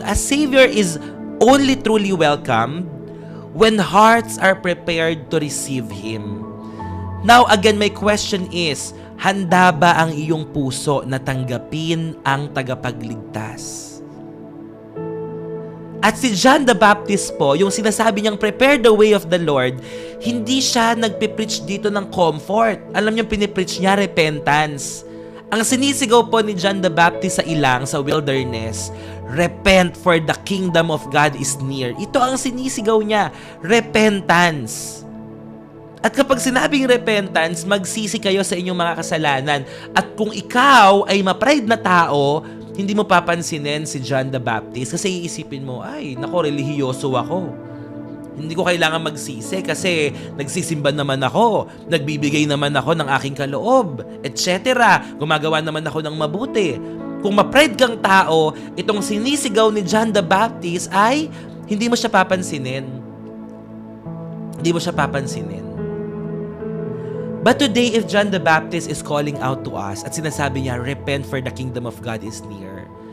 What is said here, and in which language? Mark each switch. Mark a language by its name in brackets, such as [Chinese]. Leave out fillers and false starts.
[English] A Savior is only truly welcomed when hearts are prepared to receive Him. Now again, my question is, [Filipino] handa ba ang iyong puso na tanggapin ang tagapagligtas? At si John the Baptist po, yung sinasabi niyang [English] prepare the way of the Lord, [Filipino] hindi siya nagpipreach dito ng comfort. Alam niyo, pinipreach niya repentance. Ang sinisigaw po ni John the Baptist sa ilang, sa wilderness, [English] repent for the kingdom of God is near. [Filipino] Ito ang sinisigaw niya, repentance. At kapag sinabing repentance, magsisi kayo sa inyong mga kasalanan. At kung ikaw ay ma-pride na tao, hindi mo papansinin si John the Baptist kasi iisipin mo, ay, nako, relihiyoso ako. Hindi ko kailangan magsisi kasi nagsisimba naman ako, nagbibigay naman ako ng aking kaloob, etc. Gumagawa naman ako ng mabuti. Kung ma-pride kang tao, itong sinisigaw ni John the Baptist ay hindi mo siya papansinin. Hindi mo siya papansinin. [English] But today, if John the Baptist is calling out to us [Filipino] at sinasabi niya, [English] repent for the kingdom of God is near.